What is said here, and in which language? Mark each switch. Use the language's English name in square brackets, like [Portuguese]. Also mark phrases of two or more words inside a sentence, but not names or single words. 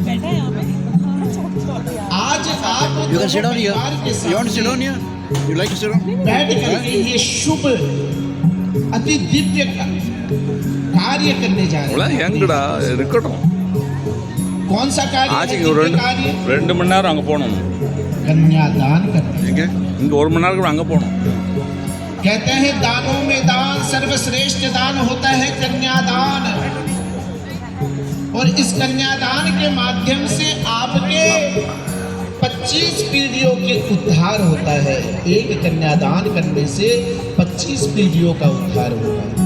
[Hindi] आज आप परिवार के साथ बैठ करके ये शुभ अति दिव्य कार्य करने जा रहे हैं। कौन सा कार्य? [Tamil] आज 2 மணி நேரம் அங்கே போகணும், [Hindi] कन्यादान करना। [Tamil] இங்கே 1 மணி நேரம் அங்கே போகணும்। [Hindi] कहते हैं दानों में दान सर्वश्रेष्ठ दान होता है कन्यादान, और इस कन्यादान के माध्यम से आपके 25 पीढ़ियों के उद्धार होता है। एक कन्यादान करने से 25 पीढ़ियों का उद्धार होता है।